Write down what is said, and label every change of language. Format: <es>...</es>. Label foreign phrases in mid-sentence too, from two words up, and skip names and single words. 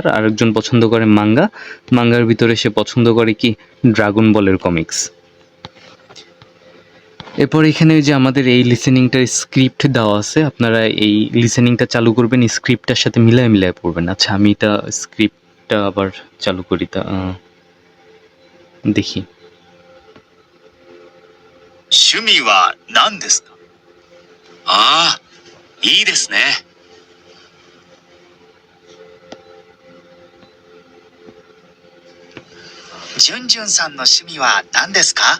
<bn>আর একজন পছন্দ করে মাঙ্গা, মাঙ্গার ভিতরে সে পছন্দ করে কি ড্রাগন বলের কমিক্স। এরপর এখানে যে আমাদের এই লিসেনিংটার স্ক্রিপ্ট দেওয়া আছে, আপনারা এই লিসেনিংটা চালু করবেন, স্ক্রিপ্টটার সাথে মিলায় মিলায় পড়বেন। আচ্ছা আমি এটা স্ক্রিপ্টটা আবার চালু করি, তা দেখি।</bn> <ja>趣味は何ですか？ああ、いいですね。ジュンジュンさんの趣味は何ですか？</ja>